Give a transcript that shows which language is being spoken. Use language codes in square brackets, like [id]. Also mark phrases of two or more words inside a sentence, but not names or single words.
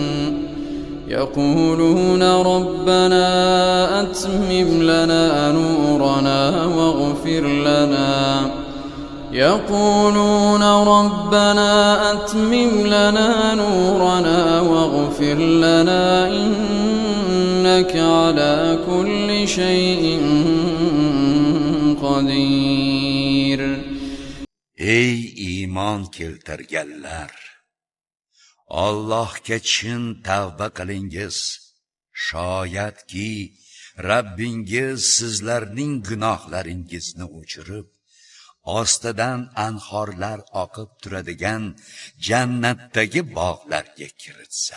[ar] يقولون ربنا أتمم لنا نورنا واغفر لنا إنك على كل شيء قدير. [uz] Ey iymon keltirganlar, Allohga chin tavba qilingiz. Shoyatki Rabbingiz sizlarning gunohlaringizni o'chirib, ostidan anhorlar oqib turadigan jannatdagi bog'larga kiritsa.